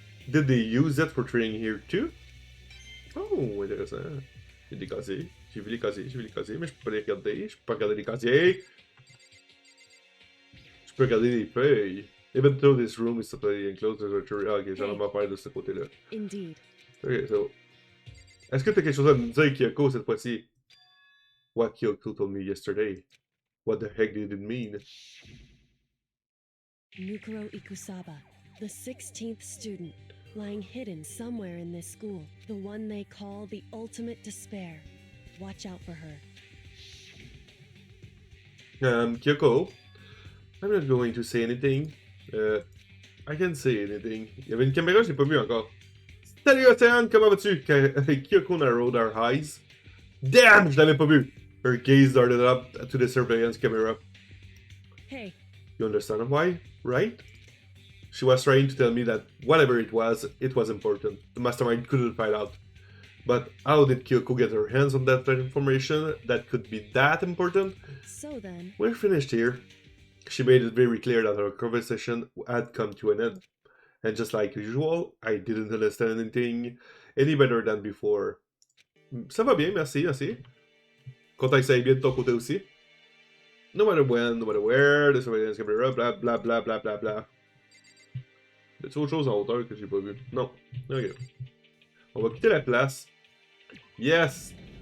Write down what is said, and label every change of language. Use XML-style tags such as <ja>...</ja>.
<en>Did they use it for training here too?</en> <fr>Oh, intéressant. Il y a des casiers. J'ai vu les casiers, mais je peux pas les regarder. Je peux pas regarder les casiers. Je peux regarder les feuilles.</fr> <en>Even though this room is totally enclosed, there's a tree.</en> <fr>Ah, ok, j'ai vraiment faire de ce côté-là.</fr> <en>Indeed. Ok, so.</en> <fr>Est-ce que t'as quelque chose à nous dire, Kyoko, cette fois-ci?</fr> <en>what Kyoko told me yesterday. What the heck did it mean? Mukuro Ikusaba, the 16th student, lying hidden somewhere in this school. The one they call the ultimate despair. Watch out for her. Kyoko, I'm not going to say anything. I can't say anything.</en> <fr>Il y avait une caméra, je l'ai pas vue encore. Salut Océane, comment vas-tu?</fr> <en>Kyoko narrowed her eyes. Damn,</en> <fr>je l'avais pas vu.</fr> <en>Her gaze darted up to the surveillance camera. Hey, You understand why, right? She was trying to tell me that whatever it was important. The mastermind couldn't find out. But how did Kyoko get her hands on that information that could be that important? so then, We're finished here. She made it very clear that our conversation had come to an end. And just like usual, I didn't understand anything any better than before.</en> <fr>Ça va bien, merci, merci. Content que ça aille bien de ton côté aussi.</fr> <en>No matter when, no matter where, the surveillance camera, bla bla</en> <fr>bla bla bla bla. Y'a-t-il autre chose en hauteur que j'ai pas vu? Non. Ok. On va quitter la place. Yes!</fr>